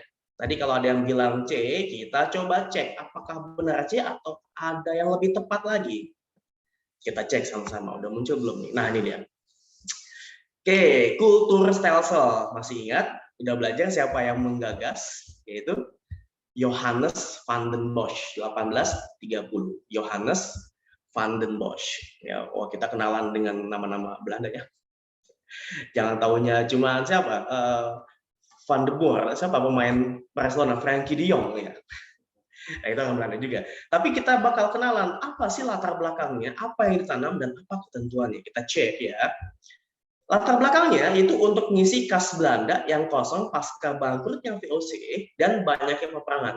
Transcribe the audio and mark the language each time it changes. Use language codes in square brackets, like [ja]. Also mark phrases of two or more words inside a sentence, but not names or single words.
[id] Tadi kalau ada yang bilang C, kita coba cek apakah benar C atau ada yang lebih tepat lagi. Kita cek sama-sama, udah muncul belum nih? Nah ini dia. Oke, [nl] kultur stelsel. [id] Masih ingat? Udah belajar siapa yang menggagas? Yaitu Johannes van den Bosch 1830. Johannes van den Bosch. Ya, oh kita kenalan dengan nama-nama Belanda ya. Jangan tahunya cuma siapa? Van de Boer, siapa pemain Barcelona? Frankie de Jong ya. Nah, itu orang Belanda juga. Tapi kita bakal kenalan apa sih latar belakangnya, apa yang ditanam dan apa ketentuannya. Kita cek ya. Latar belakangnya itu untuk mengisi kas Belanda yang kosong pasca bangkrutnya VOC dan banyaknya peperangan.